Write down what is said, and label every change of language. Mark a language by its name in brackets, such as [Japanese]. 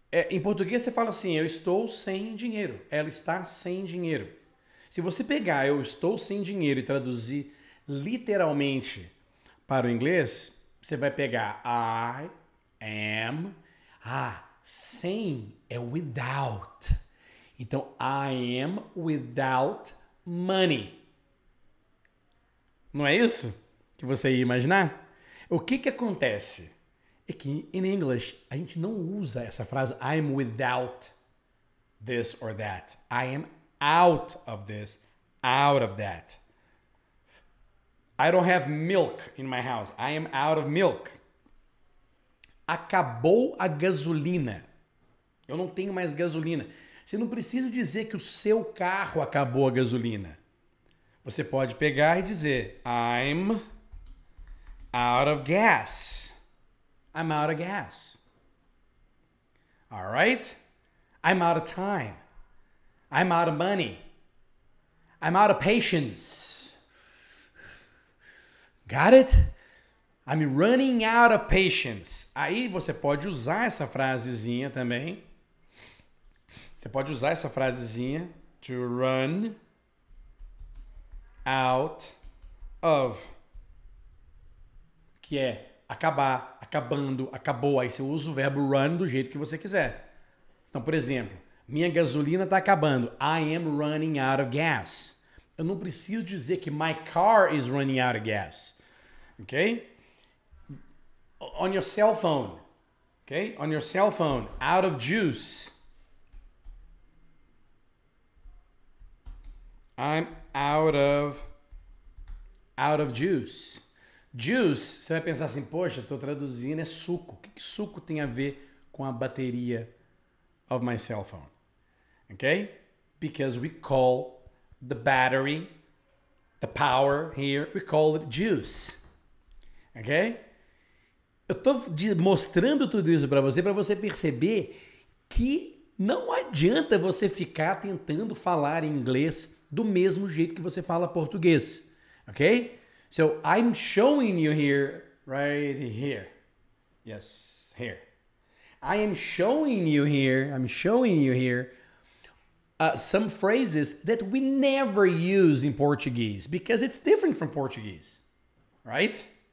[Portuguese] Em português você fala assim, eu estou sem dinheiro. Ela está sem dinheiro. Se você pegar eu estou sem dinheiro e traduzir literalmente para o inglês, você vai pegar I am. Sem é without. [English] Então, I am without money. [Portuguese] Não é isso que você ia imaginar? O que acontece? É que em English a gente não usa essa frase [English] I am without this or that. I am out of this, out of that. I don't have milk in my house. I am out of milk. [Portuguese] Acabou a gasolina. Eu não tenho mais gasolina. Você não precisa dizer que o seu carro acabou a gasolina. Você pode pegar e dizer [English] I'm out of gas. I'm out of gas. All right? I'm out of time. I'm out of money. I'm out of patience. Got it? I'm running out of patience. [Portuguese] Aí você pode usar essa frasezinha também. Você pode usar essa frasezinha to run out of, que é acabar, acabando, acabou. Aí você usa o verbo run do jeito que você quiser. Então, por exemplo, minha gasolina está acabando. [English] I am running out of gas. [Portuguese] Eu não preciso dizer que [English] my car is running out of gas. Ok? On your cell phone. Okay? On your cell phone, out of juice. I'm out of juice. [Portuguese] Juice, você vai pensar assim, poxa, estou traduzindo, é suco. O que suco tem a ver com a bateria [English] of my cell phone? Okay? Because we call the battery, the power here, we call it juice. Okay? [Portuguese] Eu estou mostrando tudo isso para você perceber que não adianta você ficar tentando falar inglês do mesmo jeito que você fala português. [English] Okay? So I'm showing you here, right here. Yes, here. I am showing you here, some phrases that we never use in Portuguese because it's different from Portuguese, right?